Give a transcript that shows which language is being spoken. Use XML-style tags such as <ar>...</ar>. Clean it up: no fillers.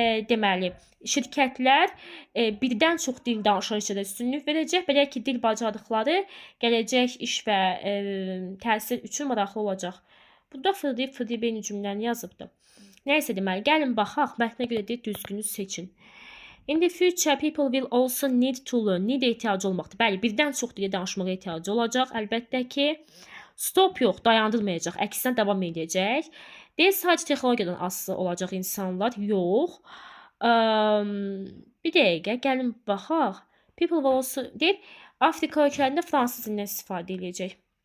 <az>Deməli, şirkətlər birdən çox dil danışan işçilərə üstünlük verəcək. Belə ki, dil bacarıqları gələcək iş və təhsil üçün maraqlı olacaq. Burada fırlayıb eyni cümləni yazıbdır. Nəysə deməli, gəlin baxaq, mətnə görə deyir düzgünü seçin.</az> <en>In the future, people will also need to learn.</en> <az>Need ehtiyacı olmaqdır. Bəli, birdən çox dili danışmağa ehtiyacı olacaq. Əlbəttə ki, stop yox, dayandırmayacaq, əksinə davam edəcək. Deyir, sadəcə texnologiyadan asılı olacaq insanlar. Yox. Bir dəqiqə, gəlin baxaq.</az> <en>People will also,</en> <az>deyir, Afrika ölkələrində fransız dilindən istifadə edəcək.</az>